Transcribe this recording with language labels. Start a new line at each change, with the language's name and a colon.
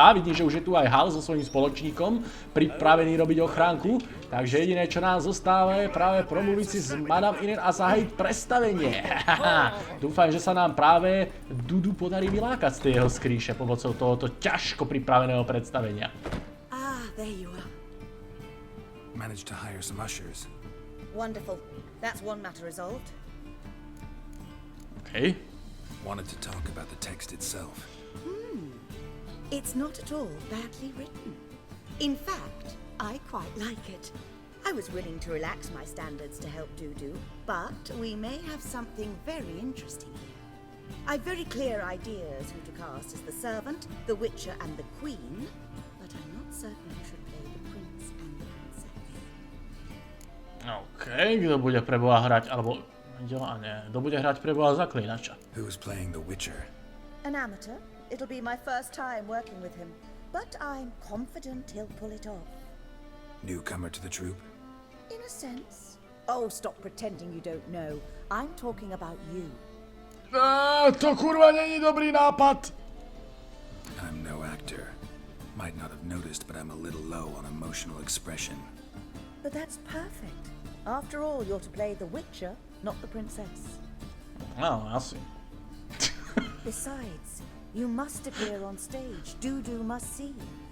Slovak: A vidím, že už je tu aj Hal so svojím spoločníkom, pripravený robiť ochránku. Takže jediné, čo nám zostáva, je práve promluviť si s Madame Inen a zahájiť predstavenie. Dúfam, že sa nám práve Dudu podarí vylákať z tej jeho skrýše pomocou tohoto ťažko pripraveného predstavenia.
English: Ah, there you are. Managed to hire some ushers. Wonderful. That's one matter resolved. Okay. Wanted to talk about the text itself. It's not at all badly written. In fact, I quite like it. I was willing to relax my standards to help Dudu, but we may have something very interesting here. I've very clear ideas who to cast as the servant, the witcher, and the queen, but I'm not certain who should play the prince and the princess.
Slovak: OK, kto bude preboha hrať, alebo... Kto bude hrať preboha Zaklínača?
English: Who's playing the Witcher? An amateur. It'll be my first time working with him, but I'm confident he'll pull it off. Newcomer to the troupe? In a sense. Oh, stop pretending you don't know. I'm talking about you.
Czech: To kurva není dobrý nápad.
English: I'm no actor. Might not have noticed, but I'm a little low on emotional expression. But that's perfect. After all, you're to play the Witcher, not the princess.
Slovak: No, asi.
English: Besides, you must appear on stage. Dudu must see you.